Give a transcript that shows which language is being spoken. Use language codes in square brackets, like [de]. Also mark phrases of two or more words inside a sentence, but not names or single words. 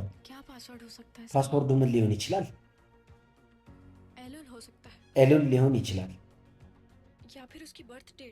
[hi] क्या पासवर्ड हो सकता है? [am] ፓስወርዱ ምን ሊሆን ይችላል? [hi] एलुल हो सकता है [am] ኤሉል ሊሆን ይችላል፣ [hi] या फिर उसकी [en] birth date.